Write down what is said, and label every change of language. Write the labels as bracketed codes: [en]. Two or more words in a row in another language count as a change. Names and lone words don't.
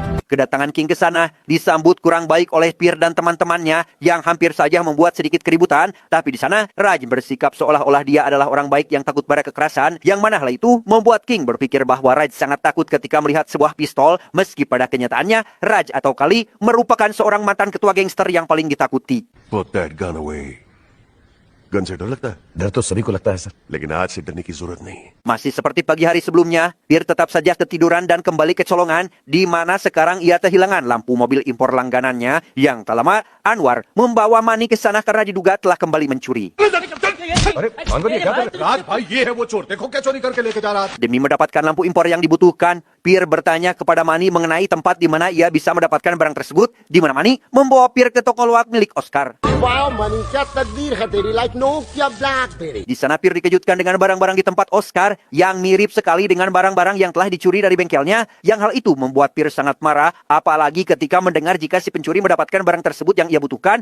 [id] Kedatangan King ke sana disambut kurang baik oleh Pir dan teman-temannya yang hampir saja membuat sedikit keributan. Tapi di sana Raj bersikap seolah-olah dia adalah orang baik yang takut pada kekerasan, yang mana hal itu membuat King berpikir bahwa Raj sangat takut ketika melihat sebuah pistol, meski pada kenyataannya Raj atau Kali merupakan seorang mantan ketua gangster yang paling ditakuti. [en] Put that gun away. [hi] गन से डर लगता है डर तो सभी को लगता है सर लेकिन आज से डरने की जरूरत नहीं. [id] Masih seperti pagi hari sebelumnya, Pir tetap saja ketiduran dan kembali ke colongan, di mana sekarang ia kehilangan lampu mobil impor langganannya yang tak lama Anwar membawa Mani ke sana karena diduga telah kembali mencuri. [hi] अरे मान ये क्या कर रहे? राज भाई ये है वो चोर, देखो क्या चोरी करके लेके जा रहा है. [id] Demi mendapatkan lampu impor yang dibutuhkan, Pir bertanya kepada Mani mengenai tempat di mana ia bisa mendapatkan barang tersebut, di mana Mani membawa Pir ke toko loak milik Oscar. Di sana Pir dikejutkan dengan barang-barang di tempat Oscar yang mirip sekali dengan barang-barang yang telah dicuri dari bengkelnya, yang hal itu membuat Pir sangat marah, apalagi ketika mendengar jika si pencuri mendapatkan barang tersebut yang ia butuhkan.